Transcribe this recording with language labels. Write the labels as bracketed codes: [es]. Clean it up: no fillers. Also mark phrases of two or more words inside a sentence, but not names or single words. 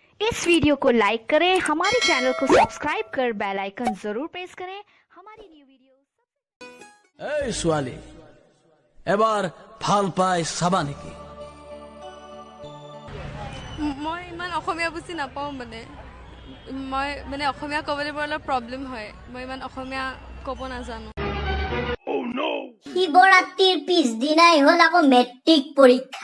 [hi] इस वीडियो को लाइक करें, हमारे चैनल को सब्सक्राइब कर बेल आइकन जरूर प्रेस करें हमारी न्यू वीडियो। [as] এই ছোৱালী এবাৰ ভাল পাই চাবা নেকি? মই ইমান অসমীয়া বুজি নাপাওঁ মই অসমীয়া ক'বলৈ বৰ অলপ প্ৰব্লেম হয়। মই ইমান অসমীয়া ক'ব নাজানো। শিৱৰাত্ৰিৰ পিছদিনাই হ'ল আকৌ মেট্ৰিক পৰীক্ষা।